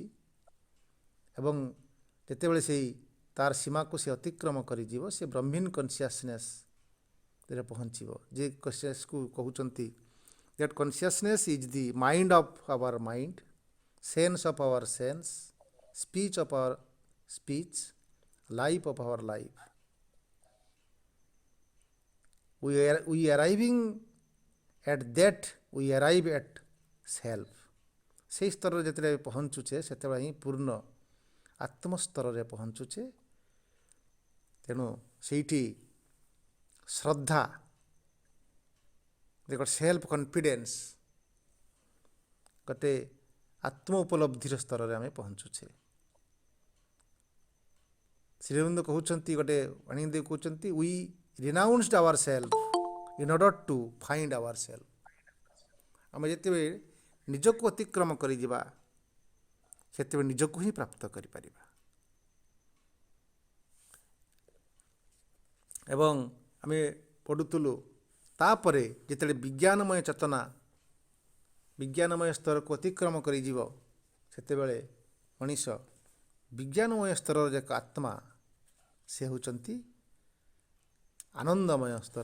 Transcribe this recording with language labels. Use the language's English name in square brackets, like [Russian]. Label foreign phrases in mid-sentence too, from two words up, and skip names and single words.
[Odia] ଏବଂ ଯେତେବେଳେ ସେଇ ତାର ସୀମାକୁ ସେ ଅତିକ୍ରମ କରିଯିବ, ସେ ବ୍ରହ୍ମୀନ୍ କନସିୟସନେସ୍ରେ ପହଞ୍ଚିବ। ଯେ କନସିୟସକୁ କହୁଛନ୍ତି [English] that consciousness is the mind of our mind, sense of our sense, speech of our speech, life of our life. we arriving at that, we arrive at self। [Odia] ସେହି ସ୍ତରରେ ଯେତେବେଳେ ପହଞ୍ଚୁଛେ, ସେତେବେଳେ ହିଁ ପୂର୍ଣ୍ଣ ଆତ୍ମସ୍ତରରେ ପହଞ୍ଚୁଛେ। ତେଣୁ ସେଇଠି ଶ୍ରଦ୍ଧା, ଗୋଟେ [English] self confidence, [Odia] ଗୋଟେ ଆତ୍ମ ଉପଲବ୍ଧିର ସ୍ତରରେ ଆମେ ପହଞ୍ଚୁଛେ। ଶ୍ରୀ ଅରବିନ୍ଦ କହୁଛନ୍ତି, ଗୋଟେ ଅଣିଦେବ କହୁଛନ୍ତି, [English] we renounced ourselves in order to find ourselves। [Odia] ଆମେ ଯେତେବେଳେ ନିଜକୁ ଅତିକ୍ରମ କରିଯିବା, ସେତେବେଳେ ନିଜକୁ ହିଁ ପ୍ରାପ୍ତ କରିପାରିବା। ଏବଂ ଆମେ ପଢ଼ୁଥିଲୁ, ତାପରେ ଯେତେବେଳେ ବିଜ୍ଞାନମୟ ଚେତନା ବିଜ୍ଞାନମୟ ସ୍ତରକୁ ଅତିକ୍ରମ କରିଯିବ, ସେତେବେଳେ ମଣିଷ ବିଜ୍ଞାନମୟ ସ୍ତରର ଏକ ଆତ୍ମା, ସେ ହେଉଛନ୍ତି ଆନନ୍ଦମୟ ସ୍ତର।